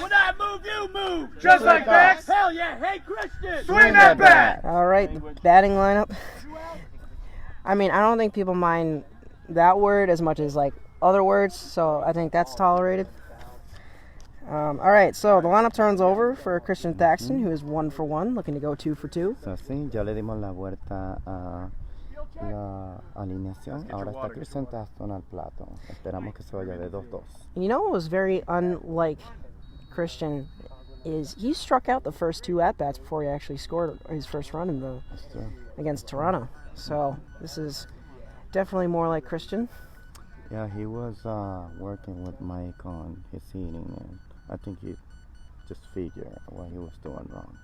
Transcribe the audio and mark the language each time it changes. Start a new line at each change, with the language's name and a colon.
English: When I move, you move. Just like that. Hell yeah. Hey, Christian. Swing that bat. All right, the batting lineup. I mean, I don't think people mind that word as much as like other words, so I think that's tolerated. All right, so the lineup turns over for Christian Thaxton, who is 1 for 1, looking to go 2 for 2.
Spanish: So, sí, ya le dimos la vuelta a la alineación. Ahora está Christian Thaxton al plato. Esperamos que se vaya de 2-2.
English: And you know what was very unlike Christian is he struck out the first 2 at-bats before he actually scored his first run in That's true. against Toronto. So this is definitely more like Christian. Yeah, he was working with Mike on his hitting, and I think he just figured what he was doing wrong.